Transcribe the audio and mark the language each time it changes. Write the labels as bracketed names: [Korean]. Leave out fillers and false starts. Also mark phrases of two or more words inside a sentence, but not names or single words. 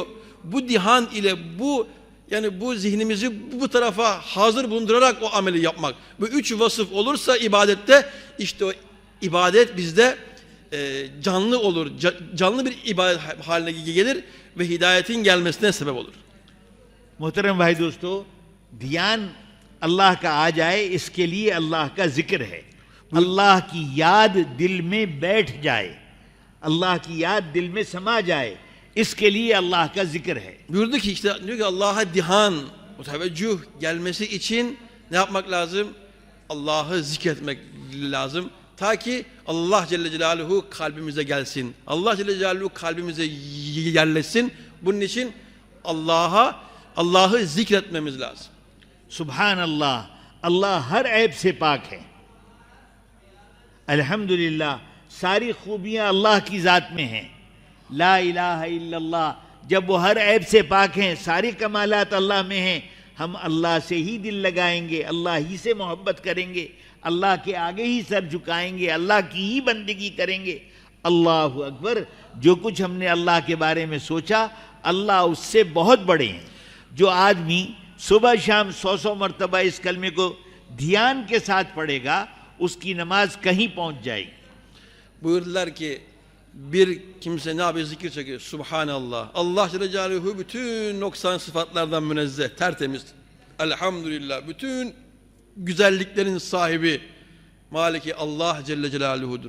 [Turkish] Bu dihan ile, bu zihnimizi bu tarafa hazır bulundurarak o ameli yapmak. Bu üç vasıf olursa ibadette, işte o ibadet bizde canlı olur, canlı bir ibadet haline gelir ve hidayetin gelmesine sebep olur. [Hindi] मोहतरम भाई दोस्तों, ध्यान अल्लाह का आ जाए, इसके लिए अल्लाह का जिक्र है. अल्लाह की याद दिल में बैठ जाए, अल्लाह की याद दिल में समा जाए, इसके लिए अल्लाह का जिक्र है. [Turkish] Buyurdu ki işte diyor ki Allah'a dihan, o teveccüh gelmesi için ne yapmak lazım? Allah'ı zikretmek lazım. Ta ki Allah [Arabic] جل جلاله [Turkish] kalbimize gelsin. Allah [Arabic] جل جلاله [Turkish] kalbimize yerleşsin. Bunun için Allah'ı zikretmemiz lazım. [Hindi] Subhanallah, Allah हर ऐब से पाक है. अल्हम्दुलिल्लाह, सारी खूबियाँ अल्लाह की ज़ात में हैं. [Arabic] لا إله إلا الله, [Hindi] जब वो हर ऐब से पाक हैं, सारी कमालात अल्लाह में हैं, हम अल्लाह से ही दिल लगाएंगे, अल्लाह ही से मोहब्बत करेंगे, अल्लाह के आगे ही सर झुकाएंगे, अल्लाह की ही बंदगी करेंगे. [Arabic] الله أكبر, [Hindi] जो कुछ हमने अल्लाह के बारे में सोचा, अल्लाह उससे बहुत बड़े हैं. जो आदमी सुबह शाम 100 मरतबा इस कलमे को ध्यान के साथ पढ़ेगा, उसकी नमाज कहीं पहुंच जाएगी. [Turkish] Buyurdular ki bir kimse ne yapıyor? Zikir çekiyor. Subhanallah. Allah [Arabic] جل جلاله [Turkish] bütün noksan sıfatlardan münezzeh, tertemiz. Elhamdülillah. Bütün güzelliklerin sahibi Maliki Allah [Arabic] جل جلاله.